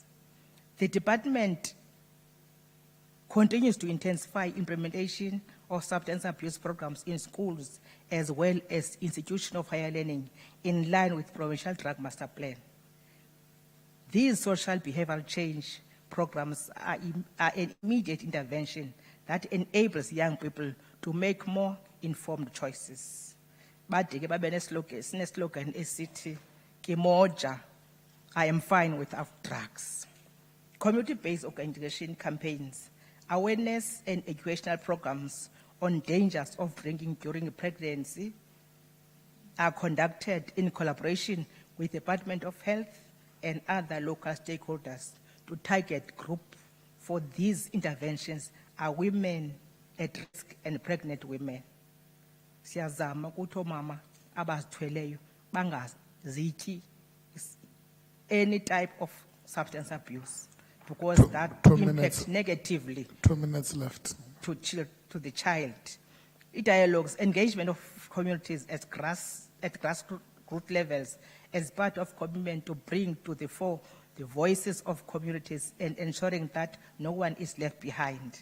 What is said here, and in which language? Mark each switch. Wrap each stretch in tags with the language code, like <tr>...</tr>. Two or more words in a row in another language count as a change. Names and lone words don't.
<en>The department continues to intensify implementation of substance abuse programs in schools as well as institutions of higher learning in line with Provincial Drug Master Plan. These social behavioral change programs are an immediate intervention that enables young people to make more informed choices.</en> <xh>Bade ke babe slogan esithi ke moja,</xh> <en>I am fine without drugs. Community-based organization campaigns, awareness and educational programs on dangers of drinking during pregnancy are conducted in collaboration with the Department of Health, and other local stakeholders to target group for these interventions are women at risk and pregnant women.</en> <xh>Siyazama ukuthi omama abazithweleyo bangazityi</xh> <en>any type of substance abuse because that Two impacts minutes. negatively 2 minutes left. to the child. Dialogues, engagement of communities at grassroots levels as part of commitment to bring to the fore the voices of communities and ensuring that no one is left behind.</en>